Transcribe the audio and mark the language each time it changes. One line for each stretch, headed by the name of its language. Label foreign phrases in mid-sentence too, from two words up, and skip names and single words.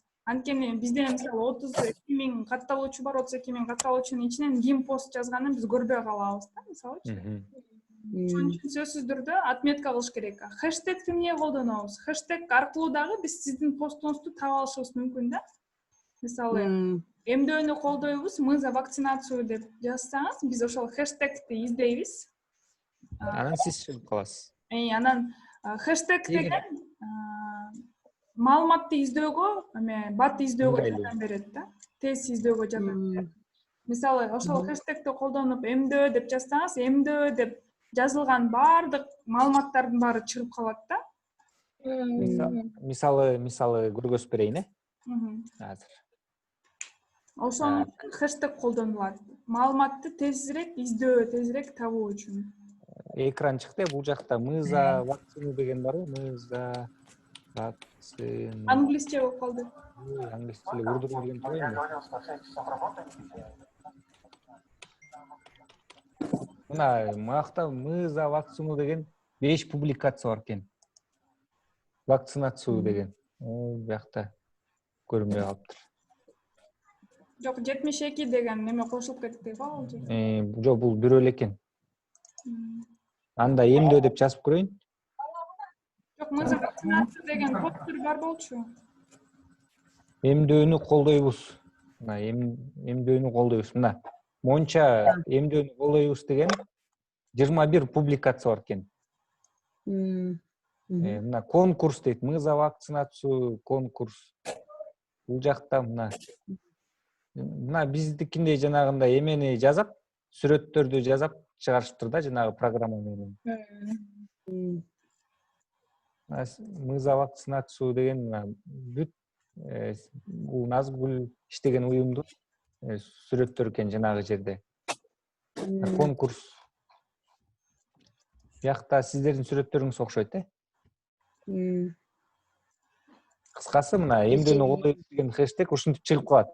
Kyrgyz: Анткени бизде мисалы 32 000 катталуучу бар, 32 000 катталуучунун ичинен ким пост жазганын биз көрбөй калабыз да, мисалычы. Ошон үчүн сөзсүз түрдө отметка кылыш керек. Хэштегти эмне колдонобуз? Хэштег аркылуу дагы биз сиздин постуңузду таап алышыбыз мүмкүн да. Мисалы, эмдөөнү колдойбуз,
Russian: мы за вакцинацию
Kyrgyz: деп жазсаңыз, биз ошол хэштегти издейбиз. Анан сиз чыгып каласыз. Анан хэштег деген маалыматты издөөгө, бат издөөгө жардам берет да. Тез издөөгө жардам берет. Мисалы, ошол хэштегти колдонуп эмдөө деп жазсаңыз, эмдөө деп жазылган баардык маалыматтардын баары чыгып калат да. Мисалы көргөзүп берейин, азыр. Ошон хэштег колдонулат. Маалыматты тезирээк издөө, тезирээк табуу үчүн. Экран чыкты, бул жакта
Russian: мы за вакцину
Kyrgyz: деген барбы?
Russian: Мы за вакцину.
Kyrgyz: Англисче болуп калды. Англисче эле урду билген турбайбы? Мына макта
Russian: мы за вакцину
Kyrgyz: деген 5 публикация бар экен. Вакцинацию деген. Бuyakta көрүнбөй калыптыр. Жок, 72 деген неме кошулуп кетти го ал жерде. Жок, бул бирөө эле экен. Анда эмдөө деп жазып көрөйүн. Жок,
Russian: мы за вакцинацию
Kyrgyz: деген постер бар болчу. Эмдөөнү колдойбуз. Мына эмдөөнү колдойбуз. Мына монча эмдөөнү колдойбуз деген 21 публикация бар экен. Мына конкурс дейт.
Russian: Мы за вакцинацию конкурс.
Kyrgyz: Бул жакта мына биздикиндей жанагындай эмени жазап, сүрөттөрдү жазап чыгарышыптыр да, жанагы программа менен.
Russian: Мы за вакцинацию
Kyrgyz: деген бүт бул Назгүл иштеген уюмдун сүрөттөрү экен жанагы жерде. Конкурс. Бuyakta сиздердин сүрөттөрүңүз окшойт, Кыскасы мына эмдөөнү колдойбуз деген хэштег ушинтип чыгып калат.